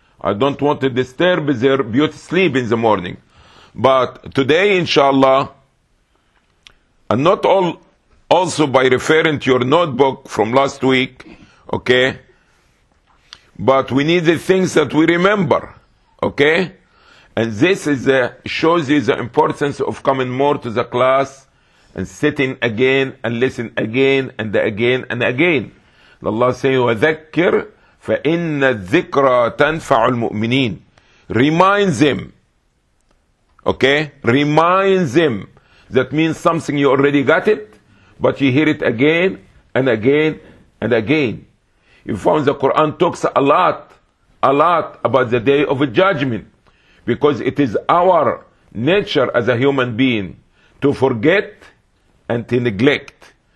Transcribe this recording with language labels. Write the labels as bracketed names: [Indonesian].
[English] I don't want to disturb their beauty sleep in the morning. But today, inshallah, and not all, also by referring to your notebook from last week, okay? But we need the things that we remember, okay? And this is shows you the importance of coming more to the class and sitting again and listen again and again and again. [Arabic] Allah says, وَذَكِّرْ فَإِنَّ الذِّكْرَى تَنْفَعُ الْمُؤْمِنِينَ. [English] Remind them. Okay? Remind them. That means something, you already got it, but you hear it again and again and again. You found the Quran talks a lot about the day of judgment, because it is our nature as a human being to forget and to neglect.